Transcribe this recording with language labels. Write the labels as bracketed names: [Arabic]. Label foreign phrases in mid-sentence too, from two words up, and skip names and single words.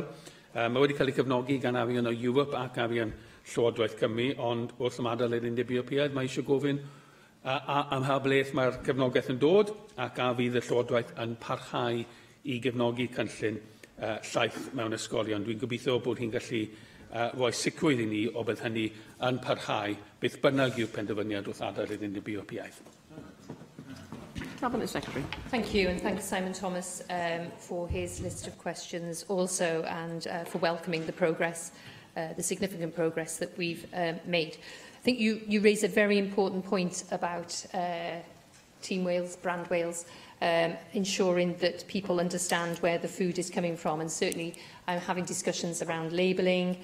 [Welsh] Mae wedi cael ei cefnogi gan arian o Europe ac arian Llywodraeth Cymru, ond wrth ymadael i'r Undeb Ewropeaidd, mae eisiau gofyn am ha bleth mae'r cefnogaeth yn dod, ac a fydd y Llywodraeth yn parhau i gefnogi cynllun llaeth mewn ysgolion. Dwi'n gobeithio bod hi'n gallu rhoi sicrwydd i ni o bydd hynny yn parhau beth bynnag yw'r penderfyniad wrth adael iddyn nhw biopiaeth. [English] Cabinet Secretary. Thank you, and thanks Simon Thomas for his list of questions also, and for welcoming the progress, the significant progress that we've made. I think you raise a very important point about Team Wales, Brand Wales, ensuring that people understand where the food is coming from, and certainly I'm having discussions around labelling.